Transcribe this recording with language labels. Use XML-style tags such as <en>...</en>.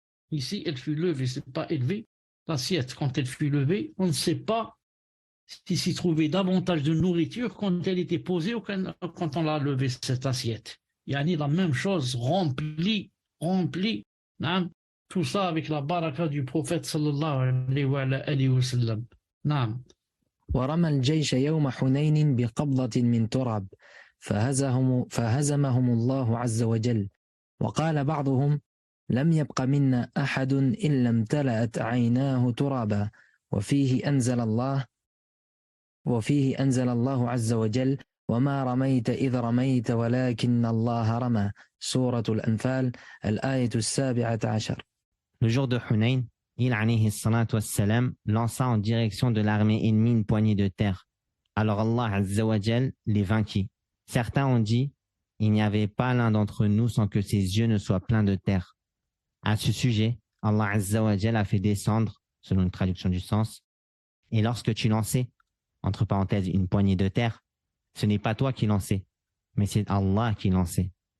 <fr>Ici, elle fut levée, ce n'est pas élevé. L'assiette, quand elle fut levée, on ne sait pas s'il s'y trouvait davantage de nourriture quand elle était posée ou quand on l'a levé, cette assiette. Il y a la même chose, remplie. Tout ça avec la baraka du prophète sallallahu alayhi wa sallam.</fr> <ar>Naam. ورمى الجيش يوم حنين بقبضة من تراب فهزمهم الله عز وجل وقال بعضهم لم يبق منا أحد إلا امتلأت عيناه ترابا وفيه أنزل الله عز وجل وما رميت إذ رميت ولكن الله رمى سورة الأنفال الآية 17.</ar> <fr>Le jour de Hunayn, il alayhi salatu wassalam lança en direction de l'armée ennemie une poignée de terre. Alors Allah azza wa jal les vainquit. Certains ont dit, il n'y avait pas l'un d'entre nous sans que ses yeux ne soient pleins de terre. À ce sujet, Allah azza wa jal a fait descendre, selon une traduction du sens, et lorsque tu lançais, entre parenthèses, une poignée de terre, ce n'est pas toi qui lançais, mais c'est Allah qui lançait.</fr>